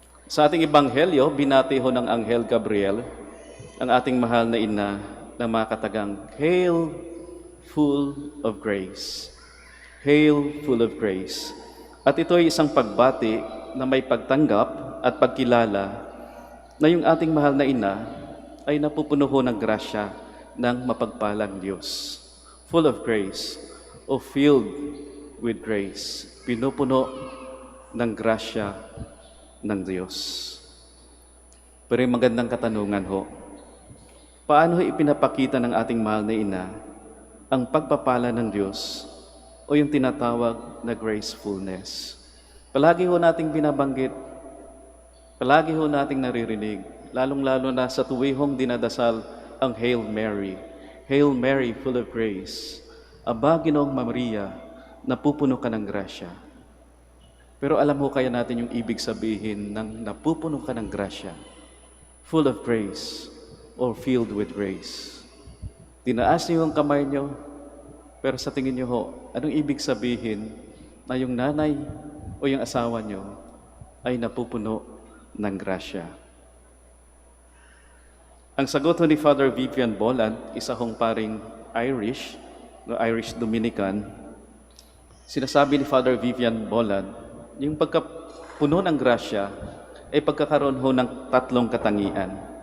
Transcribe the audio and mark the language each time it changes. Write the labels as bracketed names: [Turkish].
[Filipino] Sa ating ebanghelyo, binati ho ng Anghel Gabriel ang ating mahal na ina na makatagang, [English] Hail, full of grace. Hail, full of grace. [Filipino] At ito ay isang pagbati na may pagtanggap at pagkilala na yung ating mahal na ina ay napupuno ho ng grasya ng mapagpalang Diyos. [English] Full of grace o filled with grace. [Filipino] Pinupuno ng grasya ng Diyos. Pero yung magandang katanungan ho, paano ho ipinapakita ng ating mahal na ina ang pagpapala ng Diyos o yung tinatawag na gracefulness? Palagi ho nating binabanggit, palagi ho nating naririnig, lalong-lalo na sa tuwihong dinadasal ang Hail Mary. [English] Hail Mary, full of grace. [Filipino] Aba, Ginoong Maria, napupuno ka ng grasya. Pero alam ho kaya natin yung ibig sabihin ng napupuno ka ng grasya? [English] Full of grace or filled with grace. [Filipino] Tinaas niyo yung kamay niyo, pero sa tingin niyo ho, anong ibig sabihin na yung nanay o yung asawa niyo ay napupuno ng grasya? Ang sagot ni Father Vivian Boland, isa hong paring Irish Dominican, sinasabi ni Father Vivian Boland, yung pagkapuno ng grasya ay pagkakaroon ho ng tatlong katangian.